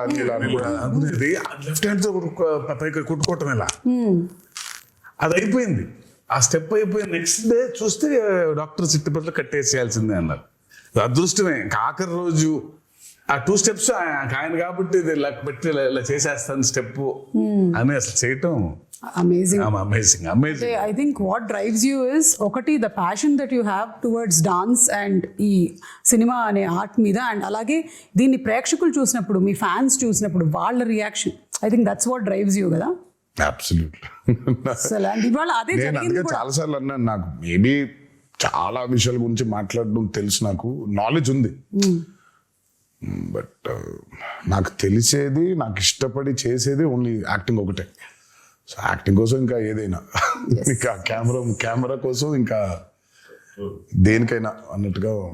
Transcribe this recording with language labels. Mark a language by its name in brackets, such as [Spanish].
[Telugu] అనుకునేది left hand తో పైకి కొట్టుకోవటం ఇలా, అది అయిపోయింది. ఆ స్టెప్ అయిపోయి నెక్స్ట్ డే చూస్తే డాక్టర్ సిట్టిపట్లో కట్టేసేయాల్సిందే అన్నారు. అదృష్టమే, ఆఖరి రోజు ఆ [English] 2 steps [Telugu] ఆయన కాబట్టి ఇలా పెట్టి ఇలా చేసేస్తాను స్టెప్ అని అసలు చేయటం [English] Amazing. I think what drives you is [Telugu] ఒకటి [English] the passion that you have towards dance and [Telugu] ఈ సినిమా అనే ఆర్ట్ మీద, అండ్ అలాగే దీన్ని ప్రేక్షకులు చూసినప్పుడు, మీ ఫ్యాన్స్ చూసినప్పుడు వాళ్ళ reaction, [English] I think that's what drives you [Telugu] కదా. [English] Absolutely. [Telugu] అండ్ ఇవాళ అదే జరిగింది కూడా. చాలా సార్లు అన్నాను, నాకు మేబీ చాలా విషయాల గురించి మాట్లాడడం తెలుసు, నాకు నాలెడ్జ్ ఉంది, బట్ నాకు తెలిసేది, నాకు ఇష్టపడి చేసేది ఓన్లీ యాక్టింగ్ ఒకటే. సో యాక్టింగ్ కోసం ఇంకా ఏదైనా, ఇంకా కెమెరా కోసం ఇంకా దేనికైనా అన్నట్టుగా.